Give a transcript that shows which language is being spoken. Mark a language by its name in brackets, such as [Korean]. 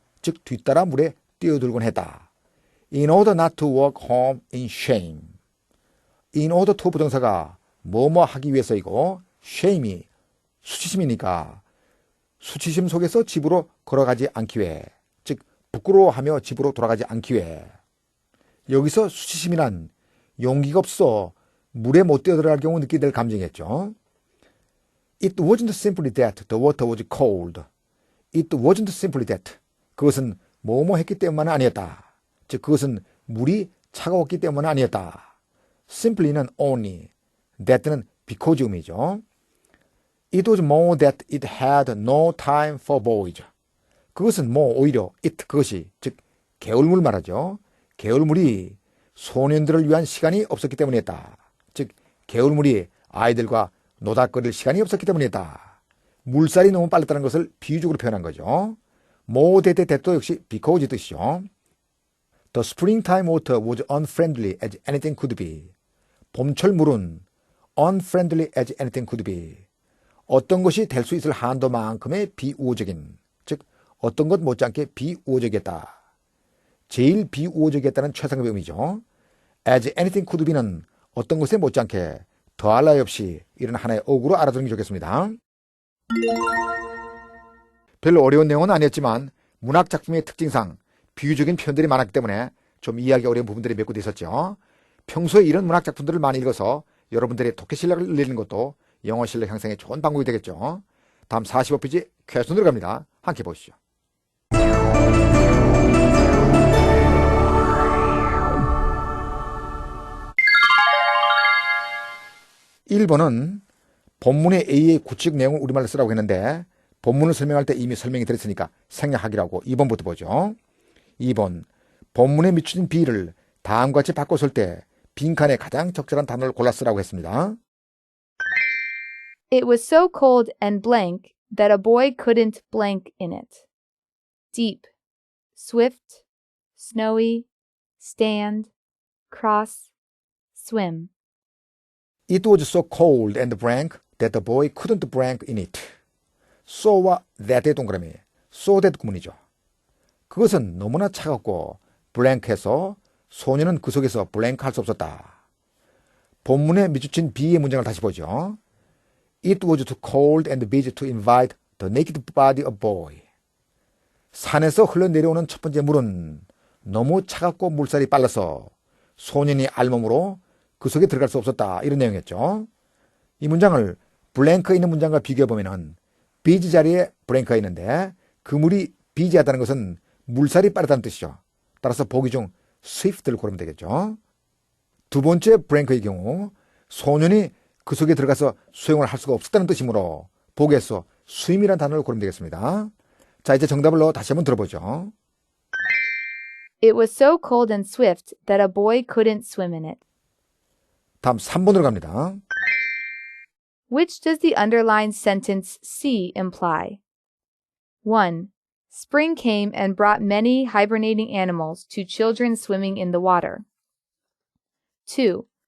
[Korean] 즉 뒤따라 물에 뛰어들곤 했다. [English] In order not to walk home in shame, [Korean] in order to 부정사가 뭐뭐 하기 위해서이고 shame이 수치심이니까 수치심 속에서 집으로 걸어가지 않기 위해, 즉 부끄러워하며 집으로 돌아가지 않기 위해. 여기서 수치심이란 용기가 없어 물에 못 뛰어들어갈 경우 느끼게 될 감정이겠죠. [English] It wasn't simply that the water was cold. It wasn't simply that. [Korean] 그것은 뭐뭐 했기 때문만은 아니었다. 즉 그것은 물이 차가웠기 때문은 아니었다. simply는 only, that는 because 의미죠. [English] It was more that it had no time for boys. [Korean] 그것은 뭐 오히려 it, 그것이 즉 개울물 말하죠. 개울물이 소년들을 위한 시간이 없었기 때문이었다. 즉 개울물이 아이들과 노닥거릴 시간이 없었기 때문이었다. 물살이 너무 빨랐다는 것을 비유적으로 표현한 거죠. [English] more that that도 [Korean] 역시 [English] because [Korean] 뜻이죠. [English] The springtime water was unfriendly as anything could be. [Korean] 봄철 물은 [English] unfriendly as anything could be. [Korean] 어떤 것이 될 수 있을 한도만큼의 비우호적인, 즉 어떤 것 못지않게 비우호적이었다. 제일 비우호적이었다는 최상급 의미죠. as anything could be는 어떤 것에 못지않게 더할 나위 없이, 이런 하나의 어구로 알아두는 게 좋겠습니다. 별로 어려운 내용은 아니었지만 문학작품의 특징상 비유적인 표현들이 많았기 때문에 좀 이해하기 어려운 부분들이 몇 군데 있었죠. 평소에 이런 문학작품들을 많이 읽어서 여러분들의 독해 실력을 늘리는 것도 영어 실력 향상에 좋은 방법이 되겠죠. 다음 [English] 45페이지 퀘스천으로 [Korean] 갑니다. 함께 보시죠. 1번은 본문의 A의 구체적 내용을 우리말로 쓰라고 했는데 본문을 설명할 때 이미 설명이 드렸으니까 생략하기라고 2번부터 보죠. 2번, 본문에 미쳐진 B를 다음과 같이 바꿔 쓸 때 빈칸에 가장 적절한 단어를 골라 쓰라고 했습니다. [English] It was so cold and blank that a boy couldn't blank in it. Deep, swift, snowy, stand, cross, swim. It was so cold and blank that the boy couldn't blank in it. [Korean] so와 that의 동그라미, so that 구문이죠. 그것은 너무나 차갑고 blank해서 소년은 그 속에서 blank 할 수 없었다. 본문에 미주친 B의 문장을 다시 보죠. [English] It was too cold and busy to invite the naked body of boy. [Korean] 산에서 흘러내려오는 첫 번째 물은 너무 차갑고 물살이 빨라서 소년이 알몸으로 그 속에 들어갈 수 없었다. 이런 내용이었죠. 이 문장을 블랭크에 있는 문장과 비교해보면 비지 자리에 블랭크가 있는데 그 물이 비지하다는 것은 물살이 빠르다는 뜻이죠. 따라서 보기 중 swift를 고르면 되겠죠. 두 번째 블랭크의 경우 소년이 그 속에 들어가서 수영을 할 수가 없었다는 뜻이므로 보기에서 swim이라는 단어를 고르면 되겠습니다. 자, 이제 정답을 다시 한번 들어보죠. [English] It was so cold and swift that a boy couldn't swim in it. [Korean] 다음 3번으로 갑니다. [English] Which does the underlined sentence C imply? 1. Spring came and brought many hibernating animals to children swimming in the water. 2.